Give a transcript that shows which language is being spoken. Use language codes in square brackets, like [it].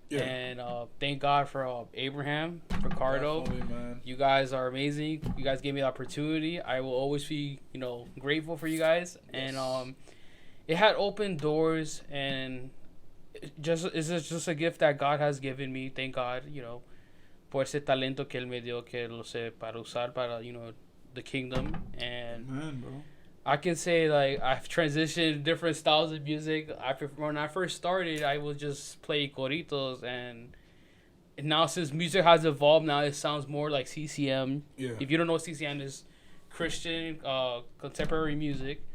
[en] Yeah. And thank God for Abraham, Ricardo. Man. You guys are amazing. You guys gave me the opportunity. I will always be, you know, grateful for you guys. Yes. And it had opened doors, and it's just a gift that God has given me. Thank God, you know, [es] por ese talento que él me dio, que lo sé para usar para, [en] you know, the kingdom. And man, bro, I can say, like, I've transitioned different styles of music. When I first started, I would just play corritos, and now since music has evolved, now it sounds more like CCM. Yeah. If you don't know what CCM is, Christian contemporary music.